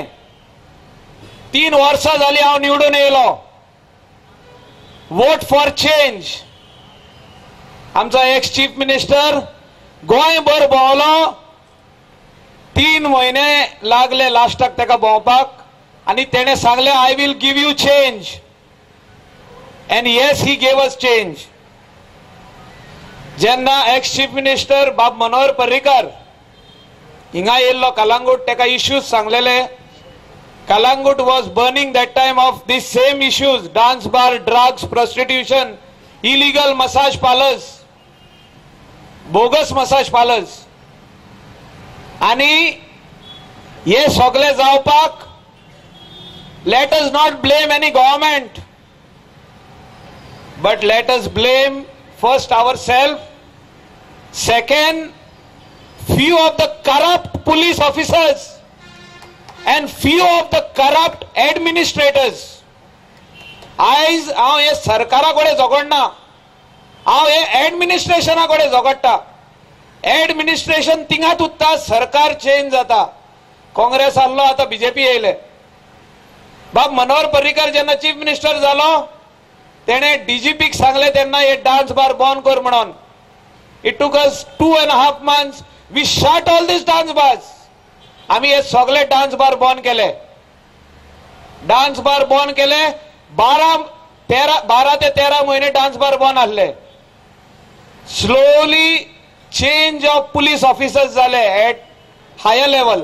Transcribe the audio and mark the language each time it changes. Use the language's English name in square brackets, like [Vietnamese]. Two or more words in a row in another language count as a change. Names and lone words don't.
[Konkani] 3 वर्सां जालीं हांव निवडून येयलो. [English] vote for change. [Konkani] आमचो [English] ex Chief Minister [Konkani] गोंयभर भोंवलो. 3 म्हयने लागले लास्टाक तेका भोंवपाक आनी तेणें सांगलें [English] I will give you change. and yes he gave us change. [Konkani] जेन्ना [English] ex Chief Minister [Konkani] बाब मनोहर पर्रीकर हिंगा येयल्लो कलंगूट, तेका इश्यूज सांगलेले. [English] Calangute was burning that time of these same issues: dance bar, drugs, prostitution, illegal massage parlors, bogus massage parlors. [Konkani] आणि हे सगळे जावपाक [English] let us not blame any government, but let us blame first ourselves. Second, few of the corrupt police officers and few of the corrupt administrators. [Konkani] आयज हांव हे सरकारा कडेन झगडना, हांव हे एडमिनिस्ट्रेशना कडेन झगडटा. एडमिनिस्ट्रेशन तिंगात उत्ता, सरकार चेंज जाता. काँग्रेस आसलो, आता बीजेपी येयले. बाब मनोहर पर्रीकर जेन्ना [English] Chief Minister [Konkani] जालो, तेणे डीजीपीक सांगले तेन्ना हे [English] dance bar [Konkani] बंद कर म्हणून. [English] it took us 2.5 months. we shut all this dance bars. [Konkani] आम्ही हे सगळे [English] dance bar [Konkani] बंद केले. [English] dance bar [Konkani] बंद केले. 12 ते 13 महिने [English] dance bar [Konkani] बंद आसले. [English] slowly change of police officers जाले at higher level.